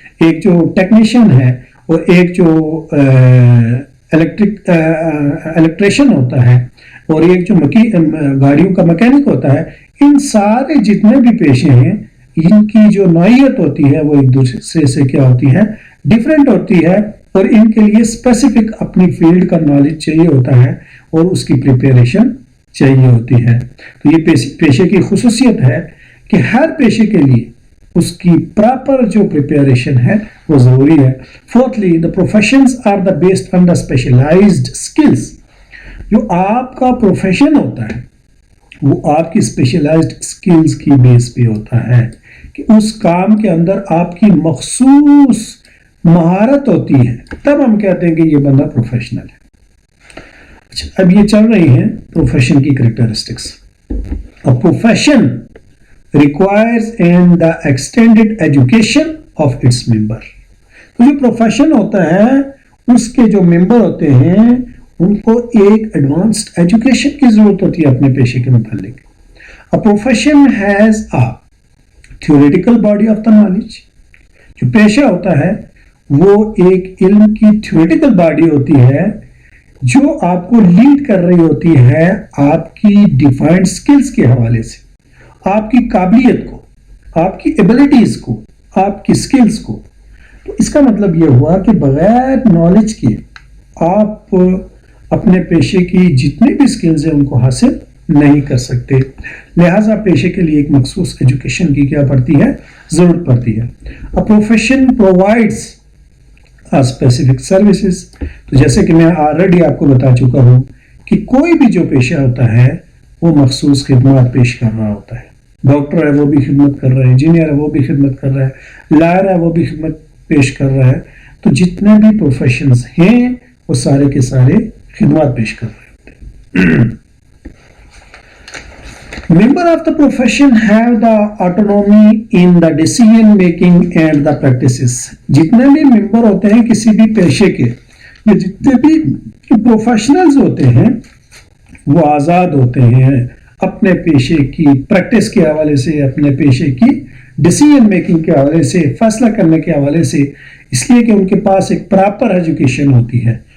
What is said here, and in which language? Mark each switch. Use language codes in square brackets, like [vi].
[ur] ایک جو ٹیکنیشین ہے اور ایک جو الیکٹریشین ہوتا ہے اور ایک جو گاڑیوں کا مکینک ہوتا ہے, ان سارے جتنے بھی پیشے ہیں ان کی جو نوعیت ہوتی ہے وہ ایک دوسرے سے کیا ہوتی ہے؟ ڈیفرنٹ ہوتی ہے, اور ان کے لیے اسپیسیفک اپنی فیلڈ کا نالج چاہیے ہوتا ہے اور اس کی پریپریشن چاہیے ہوتی ہے. تو یہ پیشے کی خصوصیت ہے کہ ہر پیشے کے لیے اس کی پراپر جو پریپریشن ہے وہ ضروری ہے. [en] Fourthly, the professions are the based on the specialized skills. [ur] جو آپ کا پروفیشن ہوتا ہے وہ آپ کی اسپیشلائزڈ اسکلز کی بیس پہ ہوتا ہے کہ اس کام کے اندر آپ کی مخصوص مہارت ہوتی ہے, تب ہم کہتے ہیں کہ یہ بندہ پروفیشنل ہے. اچھا, اب یہ چل رہی ہیں پروفیشن کی characteristics. [en] A profession requires in the extended education of its member. [ur] تو جو پروفیشن ہوتا ہے اس کے جو ممبر ہوتے ہیں ان کو ایک ایڈوانسڈ ایجوکیشن کی ضرورت ہوتی ہے اپنے پیشے کے متعلق. [en] A profession has a theoretical body of the knowledge. [ur] جو پیشہ ہوتا ہے وہ ایک علم کی تھیوریٹیکل باڈی ہوتی ہے جو آپ کو لیڈ کر رہی ہوتی ہے آپ کی ڈیفائنڈ سکلز کے حوالے سے, آپ کی قابلیت کو, آپ کی ایبلٹیز کو، آپ کی سکلز کو. تو اس کا مطلب یہ ہوا کہ بغیر نالج کے آپ اپنے پیشے کی جتنے بھی سکلز ہیں ان کو حاصل نہیں کر سکتے. لہٰذا پیشے کے لیے ایک مخصوص ایجوکیشن کی کیا پڑتی ہے؟ ضرورت پڑتی ہے. [en] A profession provides a specific services. [ur] تو جیسے کہ میں آلریڈی آپ کو بتا چکا ہوں کہ کوئی بھی جو پیشہ ہوتا ہے وہ مخصوص خدمات پیش کر رہا ہوتا ہے. ڈاکٹر ہے وہ بھی خدمت کر رہا ہے، انجینئر ہے وہ بھی خدمت کر رہا ہے، لائر ہے وہ بھی خدمت پیش کر رہا ہے. تو جتنے بھی پروفیشنز ہیں وہ سارے کے سارے خدمات پیش کر رہے ہوتے ہیں. [en] Member of the profession have the autonomy in the decision making and the practices. [ur] جتنے بھی ممبر ہوتے ہیں کسی بھی پیشے کے، یا جتنے بھی پروفیشنلز ہوتے ہیں وہ آزاد ہوتے ہیں اپنے پیشے کی پریکٹس کے حوالے سے، اپنے پیشے کی ڈیسیجن میکنگ کے حوالے سے، فیصلہ کرنے کے حوالے سے، اس لیے کہ ان کے پاس ایک پراپر ایجوکیشن ہوتی ہے.